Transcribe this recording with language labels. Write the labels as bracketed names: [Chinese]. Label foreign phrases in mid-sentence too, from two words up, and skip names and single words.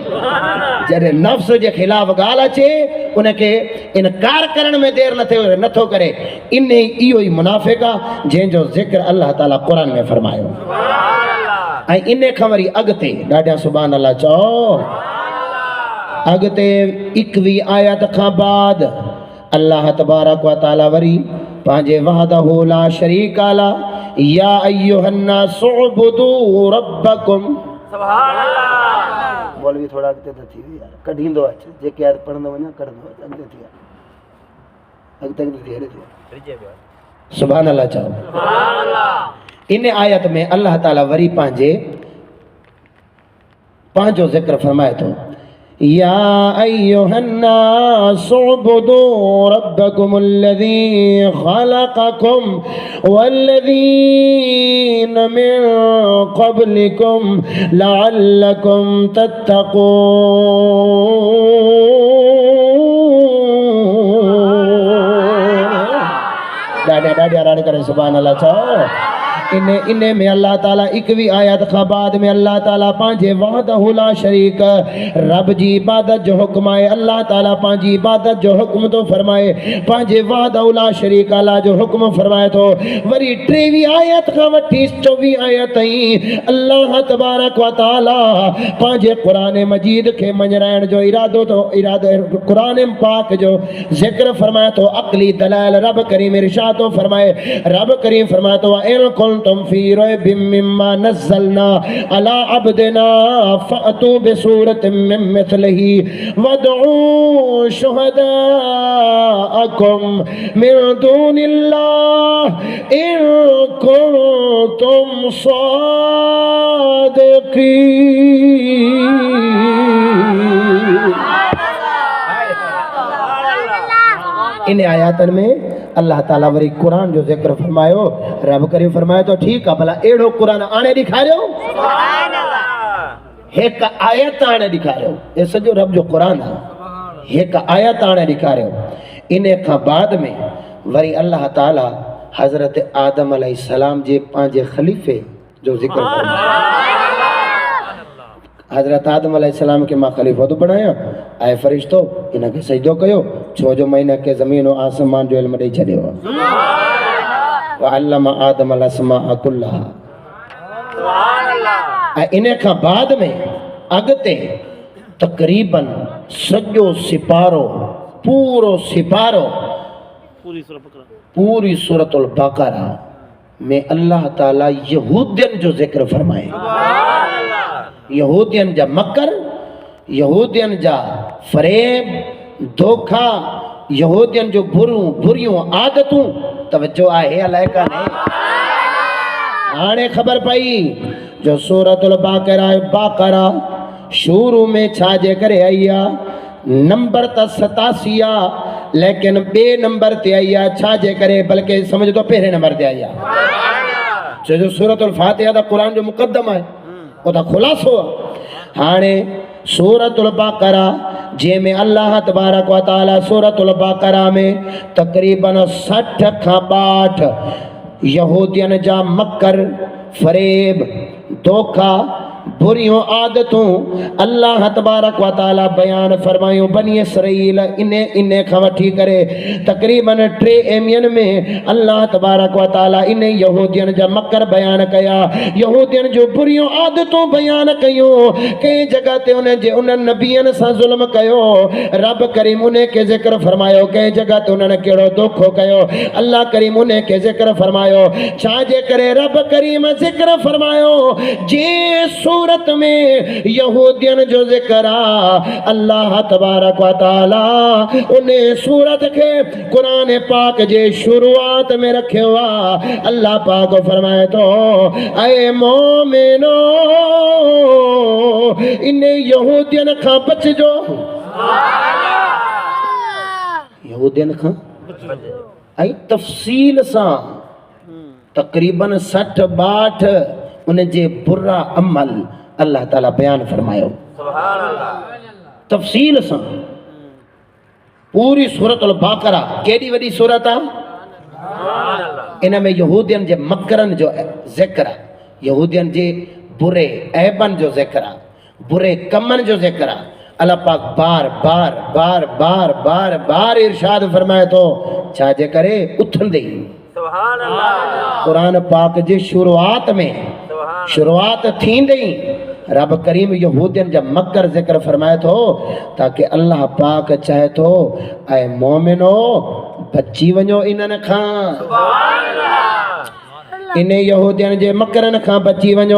[Sindhi] जॾहिं नफ़्स जे ख़िलाफ़ ॻाल्हि अचे उनखे इनकार करण में देरि नथो करे, इहो ई मुनाफ़िक़ आहे जंहिंजो ज़िक्र अल्लाह ताला क़ुरान में फरमायो। ऐं इन खां वरी अॻिते ॾाढा [Arabic] سبحان الله [Sindhi] चओ, अॻिते 21 आयत खां बाद [Arabic] الله تبارك وتعالى [Sindhi] वरी पंहिंजे [Arabic] وحده لا شريك له يا أيها الناس اعبدوا ربكم. سبحان الله. [Sindhi] मौलवी थोड़ा अॻिते त थी यार, कढींदो अचे जेके आयत पढ़ंदो वञा कढंदो अचे, अॻिते थी अॻिते थी हेरे थी। [Arabic] سبحان الله चओ। سبحان الله. [Sindhi] इन आयत में अल्लाह ताला वरी पंहिंजो ज़िक्र फरमाए थो, [Arabic] يا أيها الناس اعبدوا ربكم الذي خلقكم والذين من قبلكم لعلكم تتقون. [Sindhi] ॾाढा राड़ करे [Arabic] سبحان الله [Sindhi] चओ। इन में अल्लाह ताला 21 आयत खां बाद में अल्लाह ताला पंहिंजे [Arabic] وحده لا شريك [Sindhi] रब जी इबादत जो हुक्म आहे। अल्लाह ताला पंहिंजी इबादत जो हुक्म थो फरमाए, पंहिंजे [Arabic] وحده لا شريك [Sindhi] अल्लाह जो हुक्म फरमाए थो। वरी 23 आयत खां वठी 24 आयत ताईं [Arabic] الله تبارك وتعالى [Sindhi] पंहिंजे क़ुरान मजीद खे मञाइण जो इरादो क़ुरान पाक जो ज़िक्र फरमाए थो। अक़ली दलाइल रब करीम इरशाद थो फरमाए, रब करीम फरमाए थो, [Arabic] إن كنتم في ريب مما نزلنا على عبدنا فأتوا بسورة من مثله وادعوا شهداءكم من دون الله إن كنتم صادقين. [Sindhi] इन आयतन में अल्लाह ताला वरी कुरान जो ज़िक्र फरमायो। रब करीम फरमायो तो ठीक आहे, भला अहिड़ो कुरान आणे ॾेखारियो, हिकु आयत आणे ॾेखारियो। हे सॼो रब जो कुरान आहे, हिकु आयत आणे ॾेखारियो। इन खां बाद में वरी अल्लाह ताला हज़रत आदम अलैहिस्सलाम जे पंहिंजे ख़लीफ़े जो ज़िक्र फरमायो। हज़रत आदम अलैहिस्सलाम के मां ख़लीफ़ो थो बणायां, ऐं फ़रिश्तो इनखे सजदो कयो, छो जो महीने के ज़मीन और आसमान जो इल्म ॾेई छॾियो [Arabic] وعلم آدم الأسماء كلها. [Sindhi] ऐं इन खां बाद में अॻिते तक़रीबन सॼो सिपारो पूरो सिपारो पूरी सूरतुल बक़रा में अल्लाह ताला यहूदियन जो ज़िक्र फरमाए। यहूदियन जा मकर, यहूदियन जा फरेब, धोखा, यहूदियन जो बुरियूं आदतूं। तवज्जो आहे अलाए काने? हाणे ख़बर पई जो सूरतुल बक़रा शुरू में छाजे करे आई आहे। नंबर त 87 आहे लेकिन ॿिए नंबर ते आई आहे। छाजे करे? बल्कि समझ तो पहिरें नंबर ते आई आहे। छो जो सूरतुल फातिहा त क़ुरान जो मुक़दम आहे, वो त ख़ुलासो आहे। हाणे सूरतुल बक़रा जंहिंमें [Arabic] الله تبارك وتعالى [Sindhi] सूरतुल बक़रा में तक़रीबन 60 खां 62 यहूदियन जा मकर, फरेब, धोखा, बुरियों आदतों [Arabic] الله تبارك وتعالى [Sindhi] बयान फरमायूं। बनी इसराईल इन खां वठी करे तक़रीबन 3 एमियन में [Arabic] الله تبارك وتعالى [Sindhi] इन यहूदियन जा मकर बयान कया, यहूदियन जो बुरियों आदतूं बयान कयूं। कई जगह ते उन नबियन सां ज़ुल्म कयो, रब करीम उन के ज़िक्र फरमायो। कई जगह ते उन्हनि कहिड़ो धोखो कयो, अल्लाह करीम उन के ज़िक्र फरमायो। छाजे करे रब करीम ज़िक्र फरमायो? जे सूरत में यहूदियन जो ज़िक्र आ, [Arabic] الله تبارك وتعالى [Sindhi] उन सूरत के कुरान पाक जे शुरुआत में रखियो आ। अल्लाह पाक फरमाए तो ऐ मोमिनो इन यहूदियन खां बचजो। यहूदियन खां ऐं तफ़सील सां तक़रीबन 60-62 उन जे बुरा अमल अल्लाह ताला बयान फरमायो। तफ़सील सां पूरी सूरतुल बक़रा केॾी वॾी सूरत आहे। इन में यहूदियन जे मकरन जो ज़िक्र आहे, यहूदियन जे बुरे ऐबन जो ज़िक्र आहे, बुरे कमन जो ज़िक्र आहे। अल्लाह पाक बार बार बार बार बार बार इरशाद फरमाए तो छाजे करे? उथंदे कुरान पाक जे शुरुआत में शुरुआत थींदे रब करीम यहूदियन जा मकर ज़िक्र फरमाए थो ताकि अल्लाह पाक चाहे तो ऐ मोमिनो बची वञो इन्हनि खां, इन यहूदियन जे मकरन खां बची वञो।